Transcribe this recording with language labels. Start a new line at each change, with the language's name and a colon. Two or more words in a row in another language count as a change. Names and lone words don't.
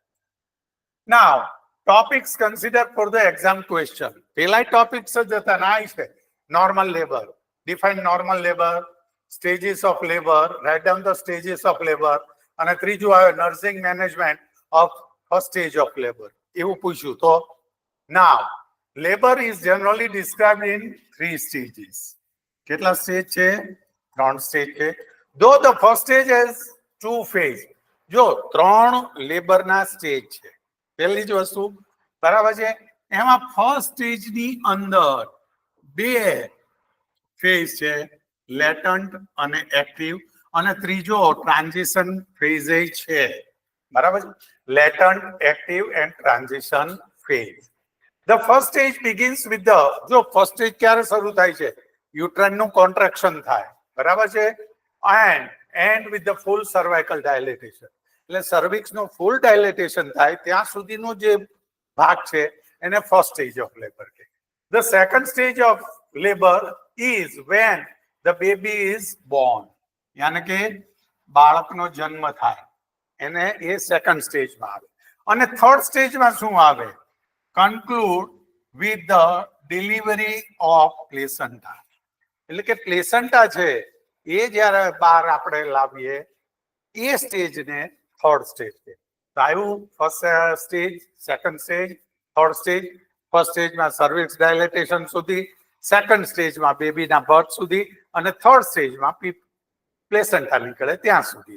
English: Now topics consider for the exam question.
Gujarati: પેલા ટોપિક્સ જ હતા ના છે,
English: normal labour, define normal labour, stages of labour, write down the stages of labour,
Gujarati: અને ત્રીજું આવે
English: nursing management of first stage of labour,
Gujarati: એવું પૂછ્યું.
English: તો નાવ labor is generally described in 3 stages.
Gujarati: કેટલા સ્ટેજ છે, 3 સ્ટેજ છે.
English: though the first stage has 2 phase.
Gujarati: જો 3 લેબરના સ્ટેજ છે, પહેલી જ વસ્તુ, બરાબર છે. એમાં ફર્સ્ટ સ્ટેજની અંદર 2 ફેઝ છે, લેટન્ટ અને એક્ટિવ, અને ત્રીજો
English: transition phase
Gujarati: છે, બરાબર છે.
English: latent, active and transition phase. The first stage begins with the,
Gujarati: જો
English: first stage
Gujarati: ક્યારે શરૂ થાય છે, યુટ્રાઇનનું કોન્ટ્રેક્શન થાય, બરાબર છે,
English: and with the full cervical dilatation.
Gujarati: એટલે સર્વિક્સનું ફૂલ ડાયલેટેશન થાય ત્યાં સુધીનો જે ભાગ છે એને
English: first stage of labour
Gujarati: કહે.
English: The second stage of labor is when the baby is born.
Gujarati: યાની કે બાળકનો જન્મ થાય, એને એ સેકન્ડ સ્ટેજમાં આવે. અને થર્ડ સ્ટેજમાં શું આવે,
English: conclude with the delivery of placenta.
Gujarati: એટલે કે પ્લેસન્ટા છે એ જ્યારે બહાર આપણે લાવીએ એ સ્ટેજને
English: third stage
Gujarati: છે. તો આવ્યું
English: first stage, second stage, third stage.
Gujarati: ફર્સ્ટ સ્ટેજમાં
English: cervix dilatation
Gujarati: સુધી, સેકન્ડ સ્ટેજમાં બેબીના બર્થ સુધી, અને થર્ડ સ્ટેજમાં પ્લેસન્ટા નીકળે ત્યાં સુધી.